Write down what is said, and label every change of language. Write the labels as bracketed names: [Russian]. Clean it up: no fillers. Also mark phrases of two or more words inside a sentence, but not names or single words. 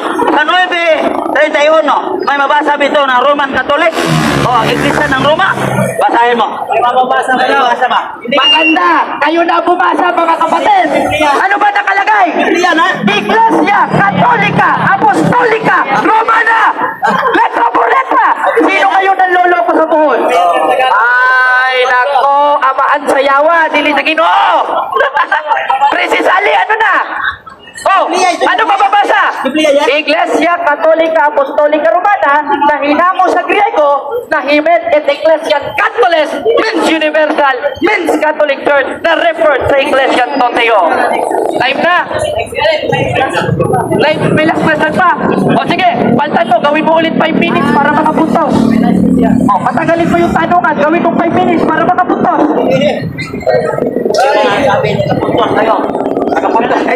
[Filipino] Sa 9:31, may mabasa ba ito ng Roman Catholic? O, ang iglesia ng Roma? Basahin mo. May mababasa ba? Mababasa ba? Maganda! Kayo na bumasa mga kapatid! Ano ba nakalagay? Biblia na? Iglesia Katolika Apostolika Romana! [Spanish] Letra por letra! [Filipino] Sino kayo nanloloko sa buhol? Ay, nako! [Cebuano] Amaan sa yawa! Dili sa Ginoo! [Filipino] Precisely, ano na? Oh, ano mababasa? Iglesia Katolika Apostolika Romana na hinamo sa Griego na Hymen et Ecclesian Catholis [English] means universal, means Catholic Church [Filipino] na referred sa Ecclesian Toteo. Time na. Live, may [English] last question [Filipino] pa. O sige, paltan mo, gawin mo ulit 5 minutes para makapuntos. O, patagalin mo yung tanungan, gawin mo 5 minutes para makapuntos. Nakapuntos kayo?